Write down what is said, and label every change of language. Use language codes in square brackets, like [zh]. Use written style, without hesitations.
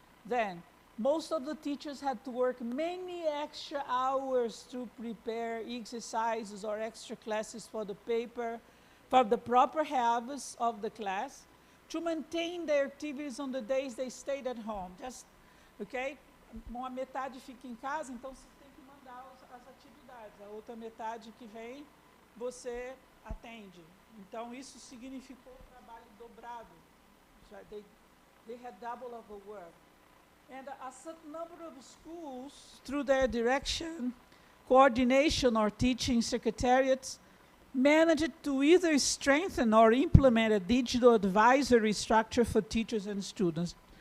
[en] Then, most of the teachers had to work many extra hours to prepare exercises or extra classes for the paper, for the proper halves of the class, to maintain their activities on the days they stayed at home. Just, okay? [pt] Uma metade fica em casa, então você tem que mandar as atividades. A outra metade que vem, você atende. Então, isso significou trabalho dobrado. [en] They had double of the work. And a certain number of schools, through their direction, coordination, or teaching secretariats, managed to either strengthen or implement a digital advisory structure for teachers and students.